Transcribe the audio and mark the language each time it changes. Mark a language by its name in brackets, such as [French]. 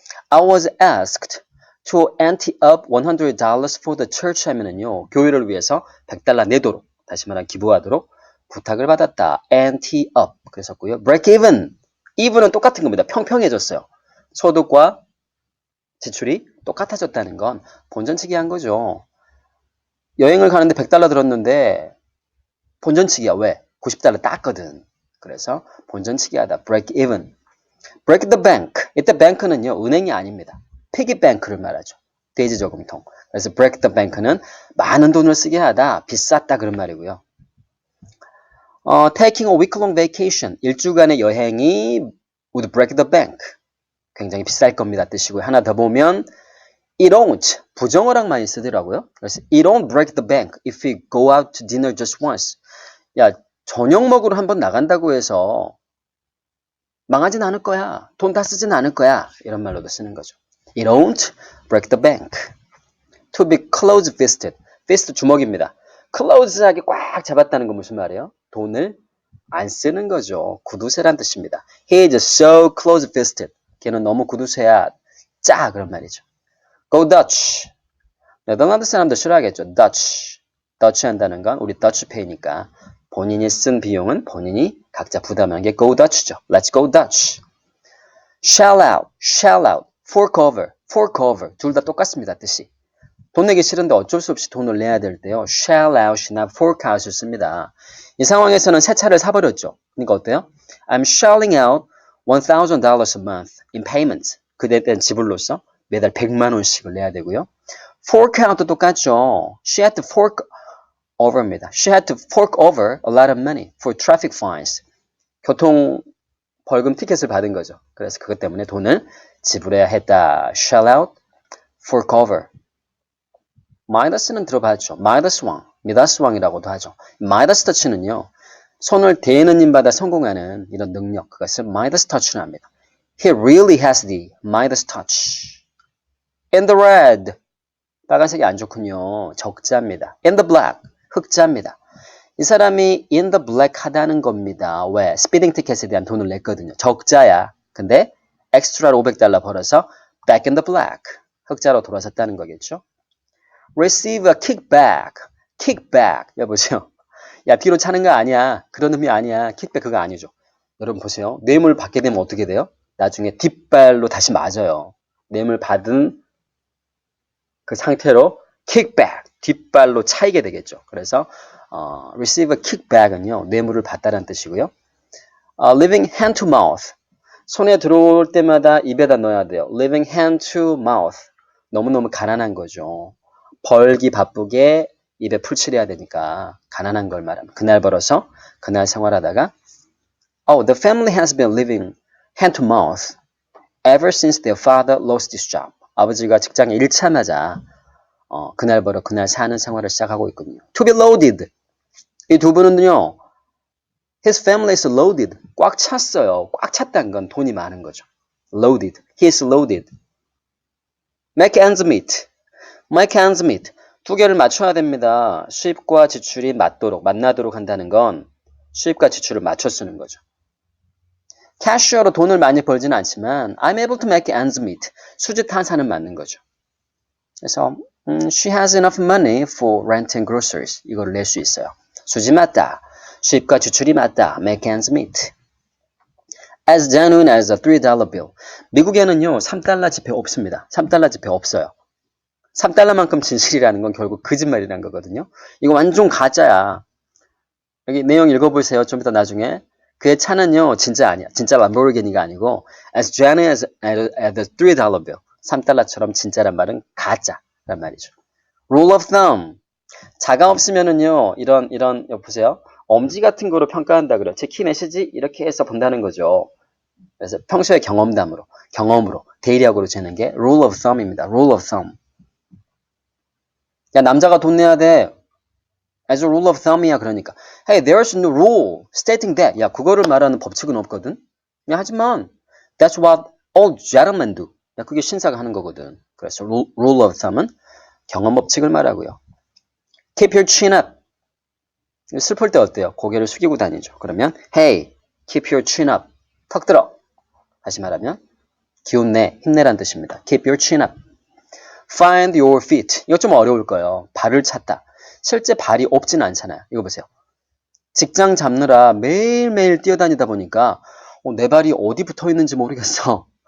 [English] I was asked to ante up $100 for the church [Korean] 하면은요. 교회를 위해서 $100 내도록 다시 말하면 기부하도록 부탁을 받았다. [English] ante up [Korean] 그랬었고요. [English] break even. [Korean] even은 똑같은 겁니다. 평평해졌어요. 소득과 지출이 똑같아졌다는 건 본전치기 한 거죠. 여행을 가는데 $100 들었는데 본전치기야. 왜? $90 땄거든. 그래서 본전치기 하다. [English] break even. break the bank. [Korean] 이때 bank는요. 은행이 아닙니다. [English] piggy bank를 [Korean] 말하죠. 돼지 저금통. 그래서 [English] break the bank [Korean] 는 많은 돈을 쓰게 하다. 비쌌다 그런 말이고요. [English] taking a week-long vacation. [Korean] 일주간의 여행이 [English] would break the bank. [Korean] 굉장히 비쌀 겁니다. 뜻이고요. 하나 더 보면 [English] it won't. [Korean] 부정어랑 많이 쓰더라고요. [English] 그래서 it won't break the bank if we go out to dinner just once. [Korean] 야, 저녁 먹으러 한번 나간다고 해서 망하진 않을 거야. 돈 다 쓰진 않을 거야. 이런 말로도 쓰는 거죠. [English] It won't break the bank. To be close-fisted. fist [Korean] 주먹입니다. close하게 꽉 잡았다는 건 무슨 말이에요? 돈을 안 쓰는 거죠. 구두쇠란 뜻입니다. [English] He is so close-fisted. [Korean] 걔는 너무 구두쇠야. 짜 그런 말이죠. [English] Go Dutch. [Korean] 네덜란드 사람들 싫어하겠죠. [English] Dutch. [Korean] Dutch 한다는 건 우리 Dutch pay니까 본인이 쓴 비용은 본인이 각자 부담하는 게 [English] Go Dutch [Korean] 죠. [English] Let's go Dutch. Shell out, shell out, fork over, fork over. [Korean] 둘 다 똑같습니다. 뜻이. 돈 내기 싫은데 어쩔 수 없이 돈을 내야 될 때요. [English] shell out [Korean] 이나 [English] fork out [Korean] 을 씁니다. 이 상황에서는 새 차를 사버렸죠. 그러니까 어때요? [English] I'm shelling out $1,000 a month in payments. [Korean] 그에 대한 지불로서 매달 100만 원씩을 내야 되고요. [English] fork out [Korean] 도 똑같죠. [English] She had to fork over입니다. She had to fork over a lot of money for traffic fines. [Korean] 교통 벌금 티켓을 받은 거죠. 그래서 그것 때문에 돈을 지불해야 했다. [English] shell out for cover. [Korean] 마이다스는 들어봤죠. 마이다스 왕, 미다스 왕이라고도 하죠. 마이다스 터치는요. 손을 대는 힘마다 성공하는 이런 능력, 그것을 마이다스 터치를 합니다. [English] He really has the Midas touch. In the red. [Korean] 빨간색이 안 좋군요. 적자입니다. [English] In the black. [Korean] 흑자입니다. 이 사람이 [English] in the black [Korean] 하다는 겁니다. 왜? 스피딩 티켓에 대한 돈을 냈거든요. 적자야. 근데 엑스트라로 $500 벌어서 [English] back in the black. [Korean] 흑자로 돌아섰다는 거겠죠. [English] Receive a kickback. kickback. [Korean] 여보세요. 야, 뒤로 차는 거 아니야. 그런 의미 아니야. 킥백 그거 아니죠. 여러분 보세요. 뇌물 받게 되면 어떻게 돼요? 나중에 뒷발로 다시 맞아요. 뇌물 받은 그 상태로 [English] kickback, [Korean] 뒷발로 차이게 되겠죠. 그래서 [English] receive a kickback [Korean] 은요. 뇌물을 받다라는 뜻이고요. [English] living hand to mouth. [Korean] 손에 들어올 때마다 입에다 넣어야 돼요. [English] living hand to mouth. [Korean] 너무너무 가난한 거죠. 벌기 바쁘게 입에 풀칠해야 되니까 가난한 걸 말합니다. 그날 벌어서 그날 생활하다가 [English] the family has been living hand to mouth ever since their father lost his job. [Korean] 아버지가 직장에 잃자마자 그날 벌어 그날 사는 생활을 시작하고 있거든요. [English] To be loaded. [Korean] 이 두 분은요. [English] His family is loaded. [Korean] 꽉 찼어요. 꽉 찼다는 건 돈이 많은 거죠. [English] Loaded. He is loaded. Make ends meet. Make ends meet. [Korean] 두 개를 맞춰야 됩니다. 수입과 지출이 만나도록 한다는 건 수입과 지출을 맞춰 쓰는 거죠. 캐셔로 돈을 많이 벌지는 않지만 [English] I'm able to make ends meet. [Korean] 수지타산은 맞는 거죠. [English] 그래서 she has enough money for rent and groceries. [Korean] 이거를 낼 수 있어요. 수지 맞다. 수입과 지출이 맞다. [English] Make ends meet. As genuine as a $3 bill. [Korean] 미국에는요. 3달러 지폐 없습니다. 3달러 지폐 없어요. 3달러만큼 진실이라는 건 결국 거짓말이라는 거거든요. 이거 완전 가짜야. 여기 내용 읽어보세요. 좀 이따 나중에. 그의 차는요. 진짜 아니야. 진짜 람보르기니가 아니고 [English] as genuine as a $3 bill. [Korean] 3달러처럼 진짜란 말은 가짜란 말이죠. [English] Rule of thumb. [Korean] 자가 없으면은요. 이런 보세요. 엄지 같은 거로 평가한다 그래요. 제 키 몇이지? 이렇게 해서 본다는 거죠. 그래서 평소의 경험으로 대략으로 재는 게 [English] rule of thumb [Korean] 입니다. [English] rule of thumb. [Korean] 야, 남자가 돈 내야 돼. [English] As a rule of thumb [Korean] 이야. 그러니까 [English] Hey, there's no rule stating that. [Korean] 야, 그거를 말하는 법칙은 없거든. 야, 하지만 [English] That's what all gentlemen do. [Korean] 야, 그게 신사가 하는 거거든. 그래서 [English] rule of thumb [Korean] 은 경험 법칙을 말하고요. [English] Keep your chin up. [Korean] 슬플 때 어때요? 고개를 숙이고 다니죠. 그러면 [English] Hey, keep your chin up. [Korean] 턱 들어. 다시 말하면 기운 내, 힘내란 뜻입니다. [English] Keep your chin up. Find your feet. [Korean] 이거 좀 어려울 거예요. 발을 찾다. 실제 발이 없진 않잖아요. 이거 보세요. 직장 잡느라 매일매일 뛰어다니다 보니까 내 발이 어디 붙어 있는지 모르겠어.